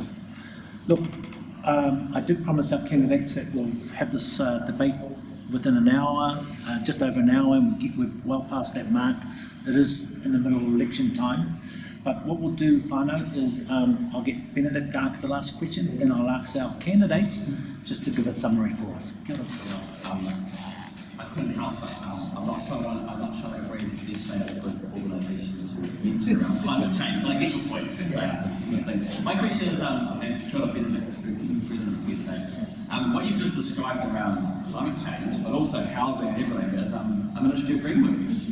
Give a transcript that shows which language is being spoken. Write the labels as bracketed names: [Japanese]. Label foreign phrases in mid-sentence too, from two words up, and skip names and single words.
[English] Look, I did promise our candidates that we'll have this debate within an hour, just over an hour, and we're well past that mark. It is in the middle of election time. But what we'll do, whānau, is I'll get Benedict to ask the last questions, then I'll ask our candidates just to give a summary for us. [Māori] Kia ora. [English] I couldn't help but I'm not sure I agree with this as a good organisation to around climate change, but I get your point. Things. My question is, and [Māori] Kia ora [English] Benedict, President of PSA, what you've just described around climate change, but also housing and everything, is a Ministry of Green Works.